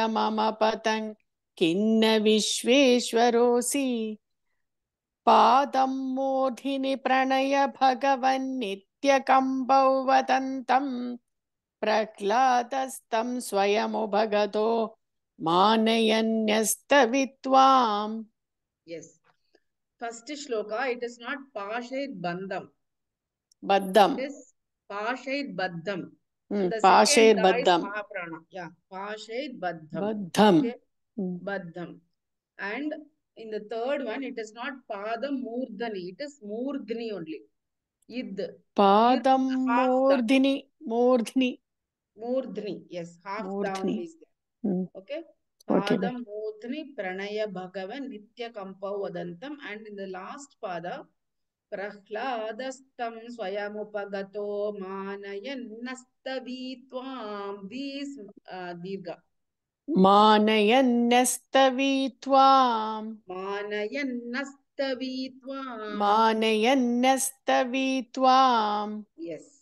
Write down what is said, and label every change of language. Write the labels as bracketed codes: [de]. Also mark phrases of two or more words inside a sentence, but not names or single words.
[sa] मम पतङ् किन्न विश्वेश्वरोऽसि पादं मूर्धिनि प्रणय भगवन्नित्यकम्बौ वदन्तं प्रह्लादस्तं स्वयमुभगतो मानयन्यस्तवित्वाम्. [en] Yes. First shloka, it is not [sa] पाशैर् बन्धम्. [en] Baddam. It is [sa] पाशैर् बद्धम्. [en] The Pashaid second da is Baddham. Mahaprana. Yeah. [sa] पाशैर् बद्धम्. [en] Baddham. Okay. Baddham. And in the third one, it is not [sa] पादं मूर्धनि. [en] It is Murdhani only. Id. [sa] पादं मूर्धिनि. [en] Yes. Half down is there. Okay. Okay. [sa] पादं मूर्धनि प्रणय भगवन् नित्य कम्बौ वदन्तम्. [en] And in the last pada, [sa] प्रह्लादस्तं स्वयमुपगतो मानयन् नस्तवित्वाम्. [en] These Dirgha. [sa] मानयन्नस्तवित्वाम् मानयन्नस्तवित्वाम्. Yes.